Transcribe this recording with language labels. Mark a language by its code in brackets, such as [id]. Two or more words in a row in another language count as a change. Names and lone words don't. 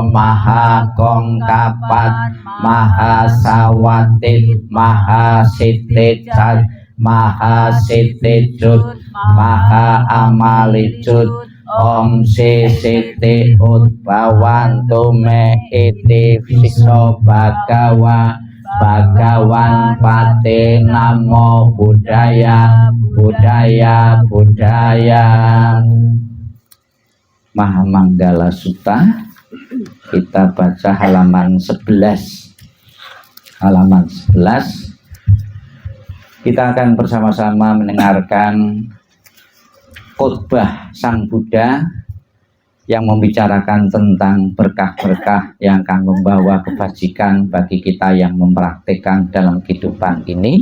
[pi] mahakongkapat mahasawatit mahasiticat mahasiticut maha amalicut om sisiti utbawantu me iti piso Bhagawan pati namo budaya Mahamanggala Sutta. [id] Kita baca halaman 11. Kita akan bersama-sama mendengarkan khotbah Sang Buddha yang membicarakan tentang berkah-berkah yang akan membawa kebajikan bagi kita yang mempraktikkan dalam kehidupan ini.